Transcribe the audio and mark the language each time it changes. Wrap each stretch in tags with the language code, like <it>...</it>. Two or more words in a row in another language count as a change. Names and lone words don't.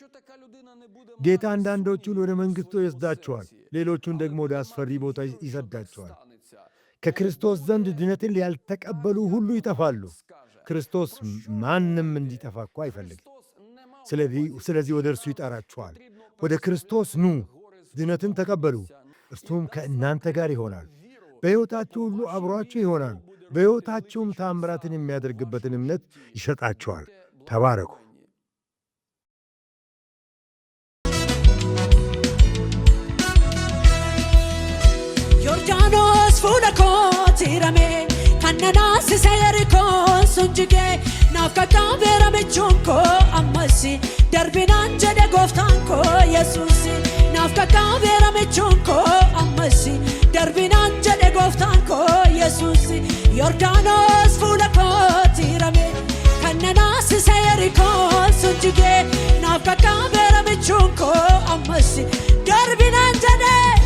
<am>ጌታ አንዳንዶቹን ወደ መንግሥቱ ይወስዳቸዋል፣ ሌሎቹን ደግሞ ወደ አስፈሪ ቦታ ይሰዳቸዋል። ከክርስቶስ ዘንድ ድነትን ያልተቀበሉ ሁሉ ይጠፋሉ። ክርስቶስ ማንም እንዲጠፋ እኮ አይፈልግም። ስለዚህ ወደ እርሱ ይጠራችኋል። ወደ ክርስቶስ ኑ፣ ድነትን ተቀበሉ፣ እርሱም ከእናንተ ጋር ይሆናል። በሕይወታችሁ ሁሉ አብሯችሁ ይሆናል። በሕይወታችሁም ታምራትን የሚያደርግበትን እምነት ይሰጣችኋል። ተባረኩ።</am> <om>ዮርዳኖስ ፉula kooti hirame kan na naasise yerikoon sun jige naaf qaqqaabeera michuun koo ammas darbinaan jedhe gooftaan koo Yesuus naaf qaqqaabeera michuun koo ammas darbinaan jedhe gooftaan koo Yesuus Yordaanos fuula kooti hirame kan na naasise yerikoon sun jige naaf qaqqaabeera michuun koo ammas darbinaan jedhe</om>